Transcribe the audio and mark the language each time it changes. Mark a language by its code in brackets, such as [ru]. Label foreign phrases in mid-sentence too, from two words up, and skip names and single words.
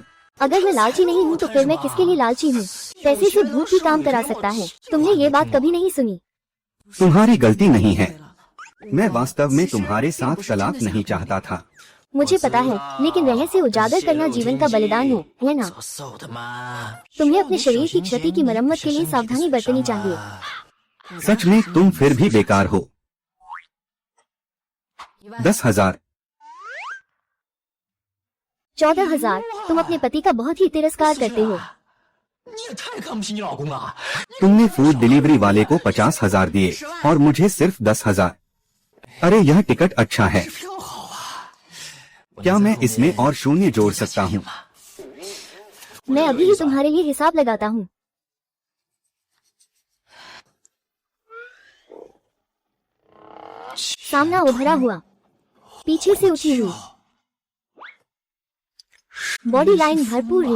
[hi] अगर मैं लालची नहीं हूँ तो फिर मैं किसके लिए लालची हूँ? पैसे से भूत भी काम करा सकता है। तुमने ये बात कभी नहीं सुनी। तुम्हारी गलती नहीं है। मैं वास्तव में तुम्हारे साथ तलाक नहीं चाहता था। मुझे पता है, लेकिन रहस्य उजागर करना जीवन का बलिदान है ना? [zh] 走走的嘛。 [hi] तुम्हें अपने शरीर की क्षति की मरम्मत के लिए सावधानी बरतनी चाहिए। सच में तुम फिर भी बेकार हो। 10,000। 14,000। तुम अपने पति का बहुत ही तिरस्कार करते हो। [zh] 你也太看不起你老公了。 [hi] तुमने [en] food delivery [hi] वाले को 50,000 दिए और मुझे सिर्फ 10,000। अरे यह टिकट अच्छा है। [zh] 挺好啊。 [hi] क्या मैं इसमें और शून्य जोड़ सकता हूँ? मैं अभी ही तुम्हारे लिए हिसाब लगाता हूँ। सामना उभरा हुआ, पीछे से उठी हुई, [en] body line [hi] भरपूर है।